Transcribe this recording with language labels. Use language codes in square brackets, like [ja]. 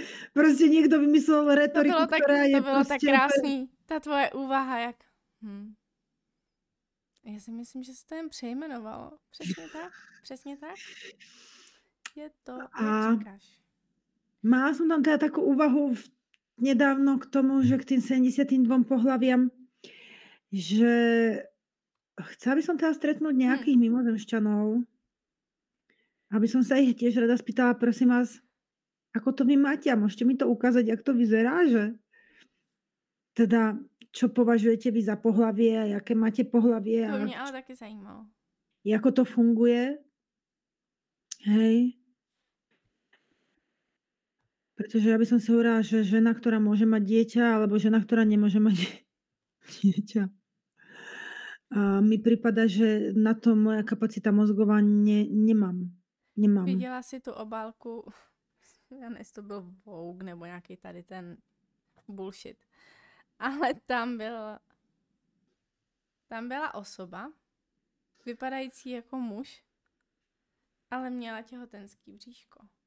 [sk] Proste niekto vymyslel retoriku, ktorá je... [cs] To bylo tak krásný. Ta tvoje úvaha, jak... Já si myslím, že se to jen přejmenovalo. Přesně tak. Je to, jak říkáš. [sk] Mala som tam teda takú úvahu nedávno k tomu, že k tým 72 pohlaviam, že chcela by som teda stretnúť nejakých mimozemšťanov, aby som sa ich tiež rada spýtala, prosím vás, ako to vy máte? A môžete mi to ukázať, jak to vyzerá, že teda, čo považujete vy za pohlavie a jaké máte pohlavie. [cs] To mě ale taky zajímalo. Jako to funguje. Hej. [sk] Pretože ja by som si hovorila, že žena, ktorá môže mať dieťa, alebo žena, ktorá nemôže mať dieťa. A mi prípada, že na to moja kapacita mozgová nemám. [cs] Viděla si tu obálku, já nevím, to byl Vogue nebo nějaký tady ten bullshit. Ale tam byla osoba, vypadající jako muž, ale měla těhotenský bříško.